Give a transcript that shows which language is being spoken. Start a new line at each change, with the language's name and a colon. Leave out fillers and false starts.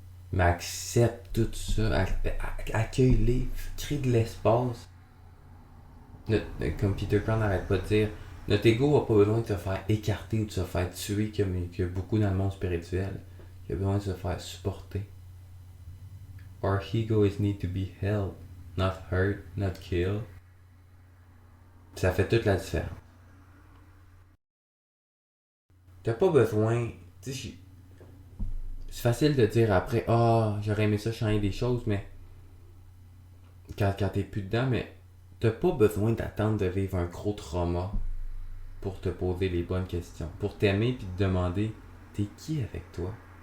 French: Mais accepte tout ça, accueille-les, crée de l'espace. Comme Peter Crown n'arrête pas de dire, notre ego n'a pas besoin de te faire écarter ou de se faire tuer comme il y a beaucoup dans le monde spirituel. Il a besoin de se faire supporter.
English: Our egos need to be held, not hurt, not killed.
French: Ça fait toute la différence. T'as pas besoin. Tu sais, c'est facile de dire après, j'aurais aimé ça changer des choses, mais quand t'es plus dedans, mais T'as pas besoin d'attendre de vivre un gros trauma pour te poser les bonnes questions, pour t'aimer puis te demander t'es qui avec toi?